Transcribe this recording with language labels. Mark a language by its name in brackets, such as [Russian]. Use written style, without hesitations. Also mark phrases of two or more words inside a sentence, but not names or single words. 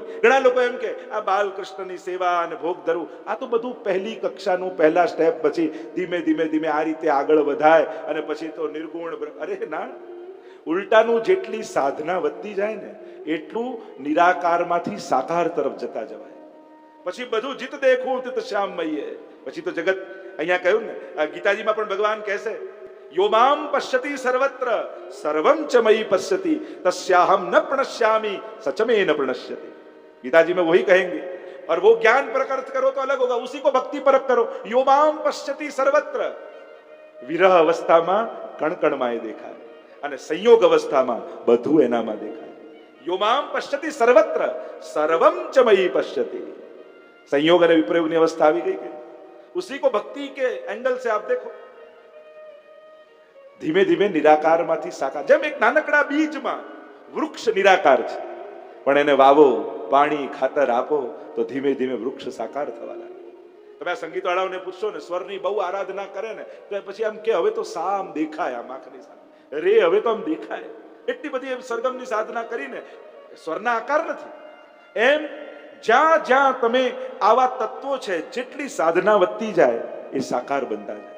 [Gujarati] ઘણા લોકો એમ કે આ બાલકૃષ્ણની સેવા અને ભોગ ધરવું આ તો બધું પહેલી કક્ષાનું પહેલા સ્ટેપ, પછી ધીમે ધીમે ધીમે આ રીતે આગળ વધાય અને પછી તો નિર્ગુણ. અરે ના, ઉલટાનું જેટલી સાધના વધતી જાય ને એટલું નિરાકારમાંથી સાકાર તરફ જતા જવાય. પછી બધું [Hindi] જીત દેખું તિત શ્યામમયે. [Gujarati] પછી તો જગત, અહીંયા કહ્યું ને ગીતાજીમાં પણ ભગવાન કહેશે [Sanskrit] યોમામ પશ્યતિ સર્વત્ર સર્વમ ચ મયી પશ્યતિ तस्याहम न प्रणश्यामि सच में न प्रणश्यति. [Hindi] गीताजी में वही कहेंगे. और वो ज्ञान परक अर्थ करो तो अलग होगा, उसी को भक्ति परक करो. [Sanskrit] योमाम पश्यति सर्वत्र, [Gujarati] વિરહ અવસ્થામાં કણકણમાં એ દેખાય અને સંયોગ અવસ્થામાં બધું એનામાં દેખાય. [Sanskrit] યોમામ પશ્યતિ સર્વત્ર સર્વમ ચ મયી પશ્યતિ. [Hindi] संयोग और विप्रयोग की अवस्था आ गई कि उसी को भक्ति के एंगल से आप देखो. [Gujarati] ધીમે ધીમે નિરાકાર માંથી સાકાર. જેમ એક નાનકડા બીજ માં વૃક્ષ નિરાકાર છે, પણ એને વાવો, પાણી ખાતર આપો તો ધીમે ધીમે વૃક્ષ સાકાર થવા લાગે. તમે આ સંગીત વાળાઓને પૂછશો ને, સ્વરની બહુ આરાધના કરે ને તો પછી આમ કે હવે તો સા આમ દેખાય, આમ આંખની સામે રે હવે તો આમ દેખાય. એટલી બધી સરગમની સાધના કરીને સ્વરના આકાર નથી. એમ જ્યાં જ્યાં તમે આવા તત્વો છે, જેટલી સાધના વધતી જાય એ સાકાર બનતા જાય.